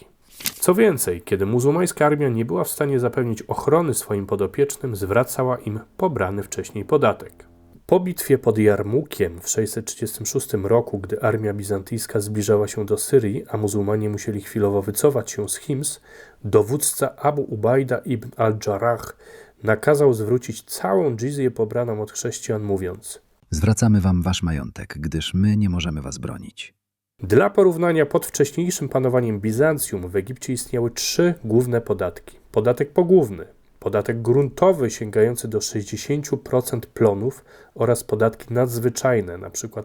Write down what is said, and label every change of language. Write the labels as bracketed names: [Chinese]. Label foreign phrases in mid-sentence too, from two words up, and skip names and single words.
[Polish] Co więcej, kiedy muzułmańska armia nie była w stanie zapewnić ochrony swoim podopiecznym, zwracała im pobrany wcześniej podatek. Po bitwie pod Jarmukiem w 636 roku, gdy armia bizantyjska zbliżała się do Syrii, a muzułmanie musieli chwilowo wycofać się z Hims, dowódca Abu Ubajda ibn al-Jarrah nakazał zwrócić całą dżizję pobraną od chrześcijan, mówiąc: Zwracamy wam wasz majątek, gdyż my nie możemy was bronić. Dla porównania, pod wcześniejszym panowaniem Bizancjum w Egipcie istniały 3 główne podatki. Podatek pogłówny, podatek gruntowy sięgający do 60% plonów oraz podatki nadzwyczajne, np.